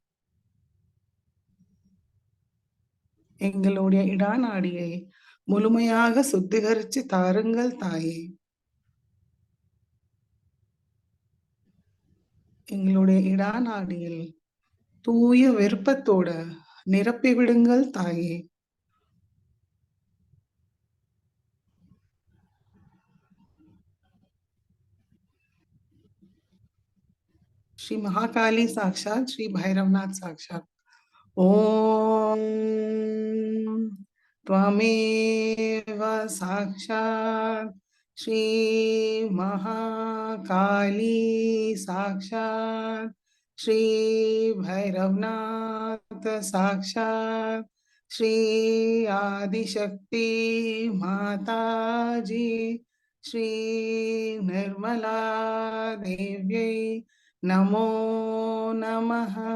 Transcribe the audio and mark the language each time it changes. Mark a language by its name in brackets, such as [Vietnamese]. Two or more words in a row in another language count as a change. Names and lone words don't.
[Tamil] எங்களுடைய இடாநாடியை முழுமையாக சுத்திகரிச்சு தாருங்கள் தாயே. எங்களுடைய இடாநாடியில் தூய விருப்பத்தோட நிரப்பி விடுங்கள் தாயே. [Sanskrit] श्री महाकाली साक्षात श्री भैरवनाथ साक्षात. ओम त्वमेव साक्षात श्री महाकाली साक्षात श्री भैरवनाथ साक्षात श्री आदिशक्ति माताजी श्री निर्मला देव्यै नमो नमः.